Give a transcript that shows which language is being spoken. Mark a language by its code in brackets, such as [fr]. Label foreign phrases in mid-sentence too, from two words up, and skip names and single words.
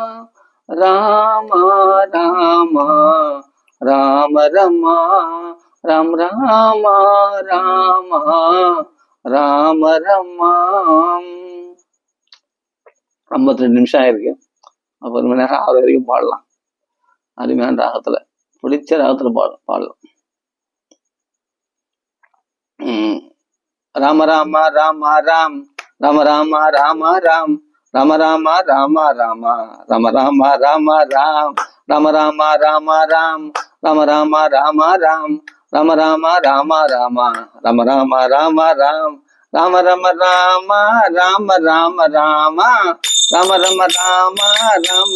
[ta] ராமா ராமா ராம ரமா ராம் ராமா ராமா ராம ரமா. 52 நிமிஷம் ஆயிருக்கு. அப்ப 1 மணி நேரம் ஆறு வரைக்கும் பாடலாம். அருமையான ராகத்துல, பிடிச்ச ராகத்துல பாடலாம். ராம ராம ராம ராம் ராம ராம ராம ராம் ராம ராம ராம ராம ராம ராம ராம ராம் ராம ராம ராம ராம் ராம ராம ராம ராம் ராம ராம ராம ராம ராம ராம ராம ராம் ராம ரம ராம ராம ராம ராம ராம ரம ராம ராம